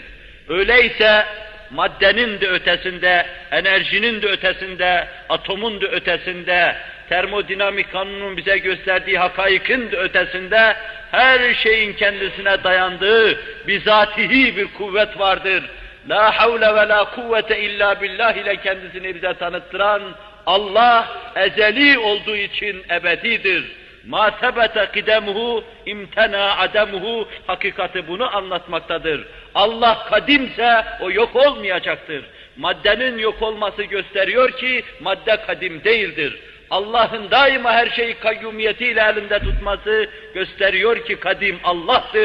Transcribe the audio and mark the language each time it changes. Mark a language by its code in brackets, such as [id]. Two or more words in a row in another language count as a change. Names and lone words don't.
[tr] Öyleyse maddenin de ötesinde, enerjinin de ötesinde, atomun da ötesinde, termodinamik kanunun bize gösterdiği hakaikin de ötesinde her şeyin kendisine dayandığı bizatihi bir kuvvet vardır. [ar] لا حول ولا قوة إلا بالله [tr] ile kendisini bize tanıttıran Allah ezeli olduğu için ebedidir. [ar] مَا تَبَتَ قِدَمُهُ اِمْتَنَا عَدَمُهُ [tr] hakikati bunu anlatmaktadır. Allah kadimse o yok olmayacaktır. Maddenin yok olması gösteriyor ki madde kadim değildir. Allah'ın daima her şeyi kayyumiyetiyle elinde tutması gösteriyor ki kadim Allah'tır.